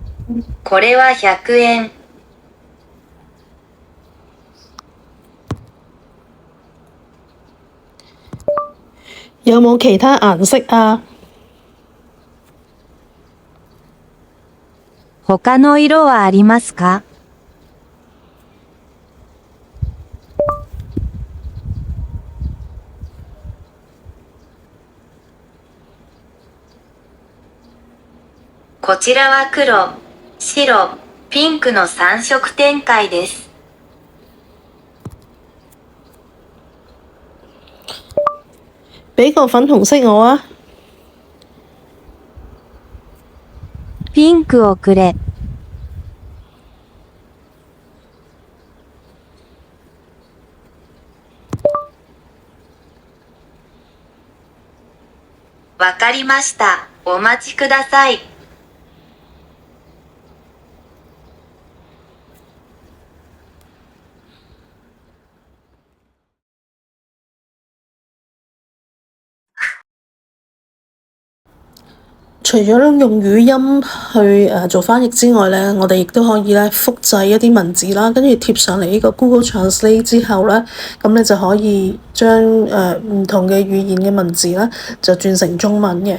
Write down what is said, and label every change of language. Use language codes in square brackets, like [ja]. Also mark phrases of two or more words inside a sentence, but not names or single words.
[ja] これは100円。 [yue] 有冇其他顏色啊？ [ja] 他の色はありますか？こちらは黒、白、ピンクの3色展開です。俾個粉紅色我啊！ピンクをくれ。わかりました。お待ちください。 [yue] 除咗用語音去做翻譯之外咧，我哋亦都可以咧複製一啲文字啦，跟住貼上嚟呢個 Google Translate 之後咧，咁你就可以將唔同嘅語言嘅文字咧就轉成中文嘅。